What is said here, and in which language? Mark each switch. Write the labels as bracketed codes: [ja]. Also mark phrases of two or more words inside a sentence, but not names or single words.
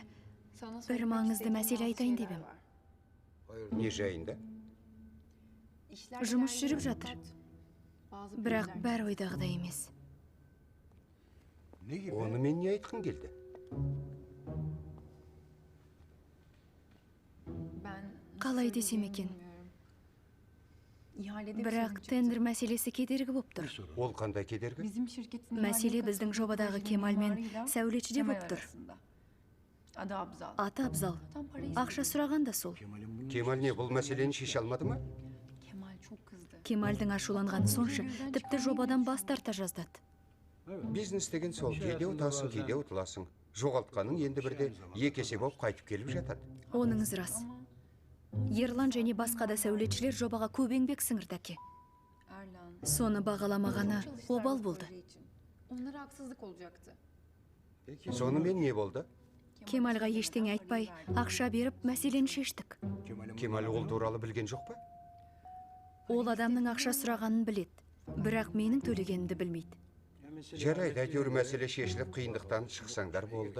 [tr] sana [kk] бір [tr] söylemek [kk] маңызды [tr] istediğim [kk] мәселе [tr] bazı [kk] айтайын [tr] şeyler [kk] дебем. [tr] var. [kk] Не жайында? [tr] İşler [kk] Жұмыс [tr] ilerliyor [kk] жүріп жатыр. [tr] fakat bazı [kk] Бірақ [tr] pürüzler [kk] бәрі ойдағыдай емес. [tr] Ne gibi? [kk] Оны мен не айтқың келді? [tr] Ben [kk] Қалай десем екен. [tr] İhalede bir [kk] Бірақ [tr] sorun çıktı. [kk] тендер мәселесі кедергі болып тұр. Ол қандай кедергі? [tr] Bizim şirketin [kk] Мәселе [tr] ihaleye [kk] біздің [tr] katıldığı [kk] жобадағы [tr] projenin [kk] Кемал мен [tr] mimarıyla [kk] сәулетшіде [tr] Kemal [kk] болып тұр. [tr] arasında. Adı Abzal. [kk] Аты Абзал. [tr] Tam parayı [kk] Ақша сұраған да сол. Кемал не бұл мәселені шеше алмады ма? [tr] Kemal çok kızdı. [kk] Кемалдың ашуланғаны сонша, тіпті жобадан бас тарта жаздады. Бизнес деген сол, кейде ұтасың, кейде ұтыласың. Жоғалтқаның енді бірде екі есе болып қайтып келіп жатады. Оныңыз рас. Ерлан және басқа да сәулетшілер жобаға көп еңбек сіңірді әке. Соны бағаламағаны обал болды. [tr] Onlara haksızlık olacaktı. [kk] Сонымен не болды? Кемалға ештеңе айтпай, ақша беріп, мәселені шештік. Кемал ол туралы білген жоқ па? Ол адамның ақша сұрағанын білет, бірақ менің төлегенімді білмейді. Жарайды, әйтеуір мәселе шешіліп қиындықтан шықсаңдар болды.